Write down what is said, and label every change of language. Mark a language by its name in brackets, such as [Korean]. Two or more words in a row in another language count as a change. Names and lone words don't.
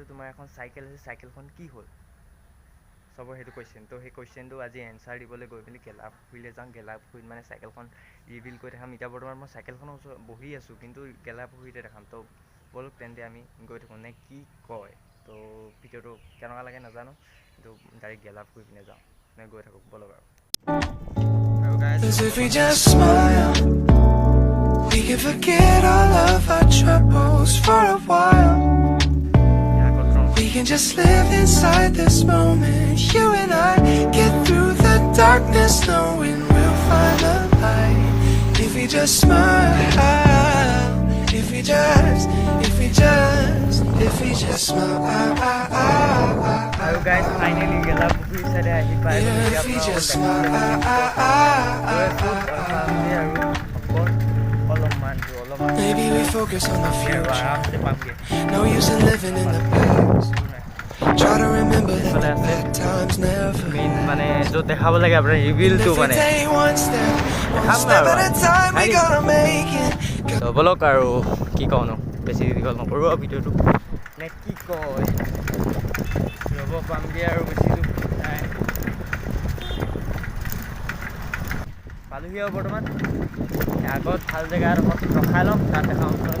[Assamese] তোমাৰ এখন চাইকেল আছে চাইকেলখন কি হ'ল চবৰ সেইটো কুৱেশ্যন তো সেই কুৱেশ্যনটো আজি এনচাৰ দিবলৈ গৈ পিনি গেলাপুখুৰীলৈ যাওঁ গেলাপুখুৰীত মানে চাইকেলখন ৰিভিল কৰি দেখাম এতিয়া বৰ্তমান মই চাইকেলখনৰ ওচৰত বহি আছোঁ কিন্তু গেলাপুখুৰীতে দেখাম তো বলক তেন্তে আমি গৈ থাকোঁ নে কি কয় তো ভিডিঅ'টো কেনেকুৱা লাগে নাজানো কিন্তু ডাইৰেক্ট গেলাপুখুৰী পিনে যাওঁ নে গৈ থাকোঁ বলক আৰু [English] Cause if we just smile, we can forget all of our troubles for a while. We can just live inside this moment. You and I get through the darkness, knowing we'll find the light. If we just smile, if we just smile. [Assamese] আৰু [English] guys finally [Assamese] গেলাপুখুৰী চাইডে আহি পাই [English] Maybe we focus on the future. No use in living in the past. Try to remember that the bad times never [Assamese] মানে য'ত দেখাব লাগে আপোনাৰ ৰিভিলটো মানে বলক আৰু কি কওঁ ন বেছি দীঘল নকৰোঁ আৰু ভিডিঅ'টো নে কি কয় ৰ'ব পামগৈ আৰু বেছি নাই পালোহি আৰু বৰ্তমান আগত ভাল জেগা এডোখৰত ৰখাই ল'ম তাত দেখাওঁ